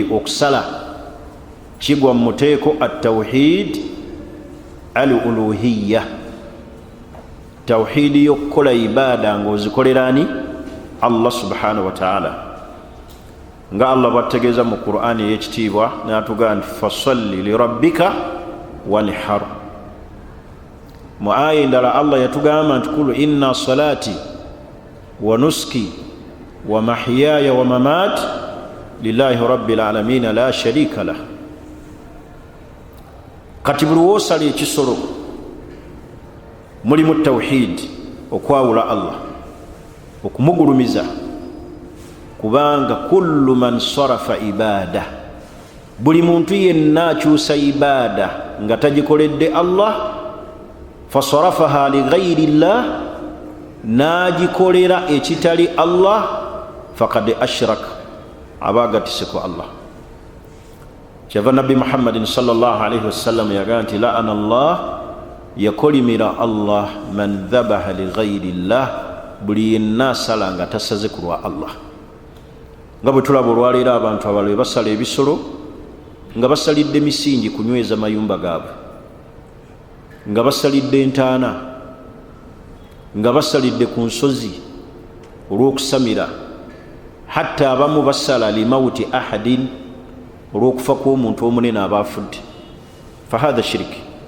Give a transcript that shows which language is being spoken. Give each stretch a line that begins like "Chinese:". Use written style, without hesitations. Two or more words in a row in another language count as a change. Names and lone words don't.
Ganda: Okusala kigwa mu muteeko
Arabic: التوحيد الألوهية,
Ganda: tawhidi y'okukola ibaada ng'ozikolera ani?
Arabic: الله سبحانه وتعالى.
Ganda: Nga Allah bw'ategeeza mu Qur'ani ey'ekitiibwa n'atugamba nti
Arabic: فصل لربك وانحر.
Ganda: Mu aya endala Allah yatugamba nti
Arabic: قل إن صلاتي ونسكي ومحياي ومماتي لله رب العالمين لا شريك له.
Ganda: Kati buli woosala ekisolo mulimu tawhid, okwawula Allah, okumugulumiza, kubanga
Arabic: كل من صرف عبادة,
Ganda: buli muntu yenna akyusa ibaada nga tagikoledde Allah,
Arabic: فصرفها لغير الله,
Ganda: n'agikolera ekitali Allah,
Arabic: فقد أشرك,
Ganda: aba agatiseko Allah. Kyava nabbi Muhammadin
Arabic: صلى الله عليه وسلم
Ganda: yagamba nti
Arabic: لعن الله,
Ganda: yakolimira Allah
Arabic: من ذبح لغير الله,
Ganda: buli yenna asala nga tasaze ku lwa Allah. Nga bwe tulaba olwaleero abantu abalala basala ebisolo nga basalidde misingi kunyweza mayumba gaabwe, nga basalidde entaana, nga basalidde ku nsozi olw'okusamira hatta abamu basala
Arabic: لموت أحد
Ganda: olw'okufa kw'omuntu omunene aba afudde
Arabic: فهذا شرك.